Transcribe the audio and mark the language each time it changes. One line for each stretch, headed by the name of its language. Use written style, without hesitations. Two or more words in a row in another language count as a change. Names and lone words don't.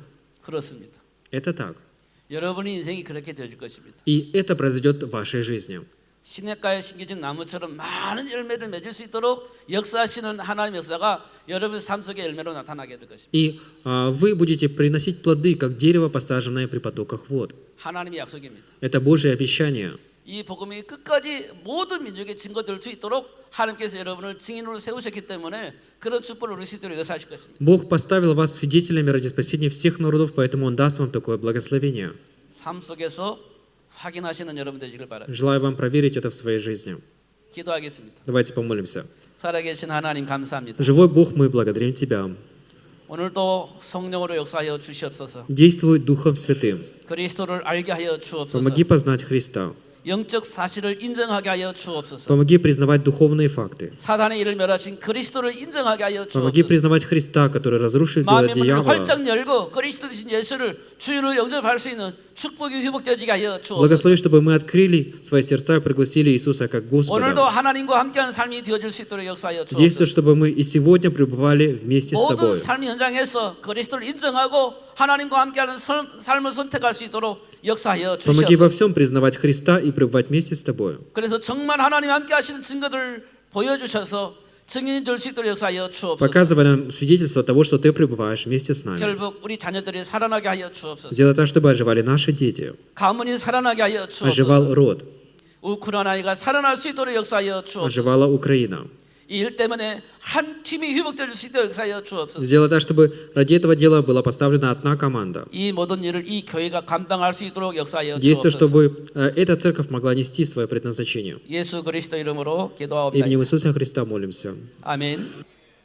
Korean: 그렇습니다.
Russian: Это так.
Korean: 여러분의 인생이 그렇게 되어질 것입니다.
Russian: И это произойдет в вашей жизни.
Korean: 시냇가에 심겨진 나무처럼 많은 열매를 맺을 수 있도록 역사하시는 하나님의 역사가 여러분의 삶 속에 열매로 나타나게 될 것입니다.
Russian: И вы будете приносить плоды, как дерево, посаженное при потоках вод.
Korean: 하나님의 약속입니다.
Russian: Это Божье обещание.
Korean: 이 복음이 끝까지 모든 민족의 증거될 수 있도록 하나님께서 여러분을 증인으로 세우셨기 때문에 그런 축복을 누릴 수 있도록 역사하실 것입니다.
Russian: Бог поставил вас свидетелями ради спасения всех народов, поэтому Он даст вам такое благословение.
Korean: 삶 속에서 확인하시는 여러분 되시길 바랍니다.
Russian: Желаю вам проверить это в своей жизни.
Korean: 기도하겠습니다.
Russian: Давайте помолимся.
Korean: 살아계신 하나님 감사합니다.
Russian: Живой Бог, мы благодарим Тебя.
Korean: 오늘도 성령으로 역사하여 주시옵소서.
Russian: Действуй Духом Святым.
Korean: 그리스도를 알게 하여 주옵소서.
Russian: Помоги познать Христа.
Korean: 영적 사실을 인정하게 하여 주옵소서.
Russian: Помоги признавать духовные факты.
Korean: 사단의 일을 멸하신 그리스도를 인정하게 하여
Russian: Помоги
Korean: 주옵소서.
Russian: признавать Христа, который разрушил дело
Korean: 마음의 문을
Russian: дьявола.
Korean: 활짝 열고 그리스도 되신 예수를 주인으로 영접할 수 있는 축복이 회복되어지게 하여 주옵소서.
Russian: Благослови, чтобы мы открыли свои сердца и пригласили Иисуса как
Korean: 오늘도
Russian: Господа.
Korean: 하나님과 함께하는 삶이 되어질 수 있도록 역사하여
Russian: Действуй,
Korean: 주옵소서.
Russian: чтобы мы и сегодня пребывали вместе с
Korean: 모든
Russian: Тобой.
Korean: 삶의 현장에서 그리스도를 인정하고 하나님과 함께하는 삶을 선택할 수 있도록 역사하여
Russian: Помоги во
Korean: 주시옵소서.
Russian: всем признавать Христа и пребывать вместе с Тобой.
Korean: 그래서 정말 하나님 함께 하시는 증거들을 보여주셔서 증인이 될 수 있도록 역사하여 주옵소서.
Russian: Показывай нам свидетельство того, что Ты пребываешь вместе с нами.
Korean: 결국 우리 자녀들이 살아나게 하여 주옵소서.
Russian: Сделай так, чтобы оживали наши дети.
Korean: 가문이 살아나게 하여
Russian: Оживал
Korean: 주옵소서.
Russian: род.
Korean: 우크라이나가 살아날 수 있도록 역사하여 주옵소서.
Russian: Оживала Украина.
Korean: 이 일 때문에 한 팀이 회복될 수 있도록 역사하여 주옵소서.
Russian: Сделай так, чтобы ради этого дела была поставлена одна команда.
Korean: 이 모든 일을 이 교회가 감당할 수 있도록 역사하여
Russian: Действуй,
Korean: 주옵소서.
Russian: чтобы эта церковь могла нести свое предназначение.
Korean: 예수 그리스도 이름으로
Russian: Именем
Korean: 기도하옵나이다.
Russian: Иисуса Христа молимся.
Korean: 아멘.